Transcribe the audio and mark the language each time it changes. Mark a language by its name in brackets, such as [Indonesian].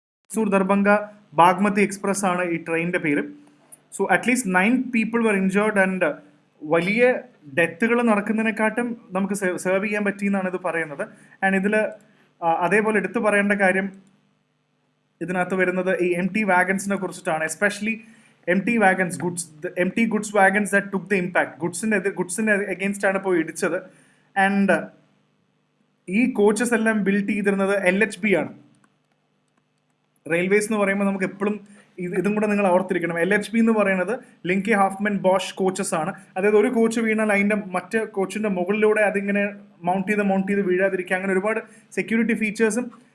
[Malayalam] Mysore Darbhanga Bagmati express ആണ് ഈ ട്രെയിനിൻ്റെ പേര്. [English] so at least 9 people were injured [Malayalam] and വലിയ ഡെത്തുകൾ നടക്കുന്നതിനെക്കാട്ടും നമുക്ക് സെർവ് ചെയ്യാൻ പറ്റിയെന്നാണ് ഇത് പറയുന്നത്. ആൻഡ് ഇതിൽ അതേപോലെ എടുത്തു പറയേണ്ട കാര്യം ഇതിനകത്ത് വരുന്നത് ഈ empty wagonsനെ കുറിച്ചിട്ടാണ്. [English] Especially empty wagons, empty goods wagons that took the impact. [Malayalam] ഗുഡ്സിന് against ആണ് പോയി ഇടിച്ചത്. ആൻഡ് ഈ കോച്ചസ് എല്ലാം ബിൽഡ് ചെയ്തിരുന്നത് LHB ആണ്. റെയിൽവേസ് എന്ന് പറയുമ്പോൾ നമുക്ക് എപ്പോഴും ഇതും കൂടെ നിങ്ങൾ ഓർത്തിരിക്കണം. LHB എന്ന് പറയുന്നത് ലിങ്കെ ഹാഫ്മൻ ബോഷ് കോച്ചസ് ആണ്. അതായത് ഒരു കോച്ച് വീണാൽ അതിൻ്റെ മറ്റ് കോച്ചിൻ്റെ മുകളിലൂടെ അതിങ്ങനെ മൗണ്ട് ചെയ്ത് വീഴാതിരിക്കുക, അങ്ങനെ ഒരുപാട് സെക്യൂരിറ്റി ഫീച്ചേഴ്സും.